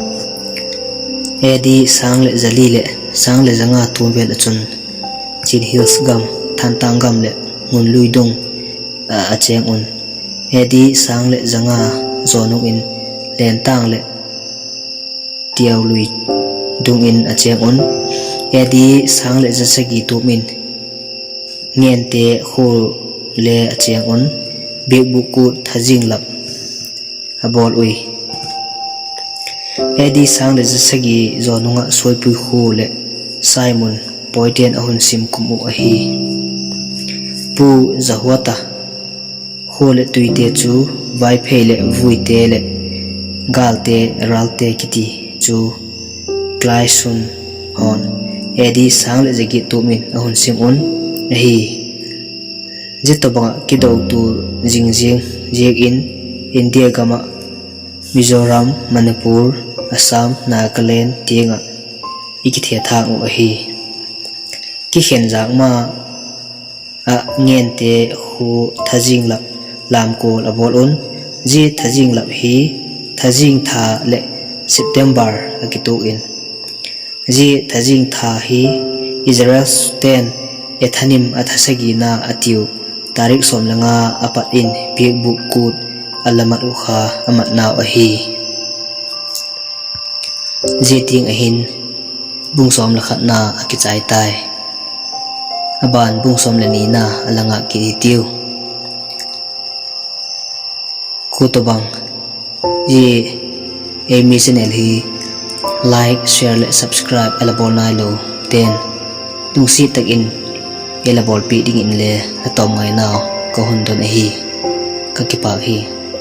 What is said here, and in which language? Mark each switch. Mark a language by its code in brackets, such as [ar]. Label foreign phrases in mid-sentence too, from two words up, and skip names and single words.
[tcz] edi sangle jali le sangle janga tuvel achun chin hills gam thantang gam le ngun luidong acheng un edi sangle janga zonung in len tang le tiaw lui dung in acheng un edi sangle jasagi tumin ngente khul le acheng un big buku thajing lap abol ui edi sangle jasagi zonunga soipui khu le simon poiten ahun sim kumu ahi pu zahwata khole tuite chu vai phele vuite le galte ralte kiti chu klaisun hon edi sangle jagi tumin ahun sim un ahi jitobanga kidau tu jingjing jeg in india gama mizoram manipur assam nagaland tinga ikithia thang u ahi ki khenjak ma a ngente khu thajing lap lam kol abol un ji thajing lap hi thajing tha le september akitu in ji thajing tha hi israel ten ethanim athasagi na atiu tarik somlanga apat in [en] big book [tcz] kut alamat ukha amat naw ahi ji ting ahin bungsom lakhat na akichai tai aban bungsom lani na alanga kiritiu kutobang ji emi channel hi [en] like share [tcz] le subscribe alabol nai lo ten tungsi tak in elabol pi ding in le atom ngai naw ko hun don hi ka kipa hi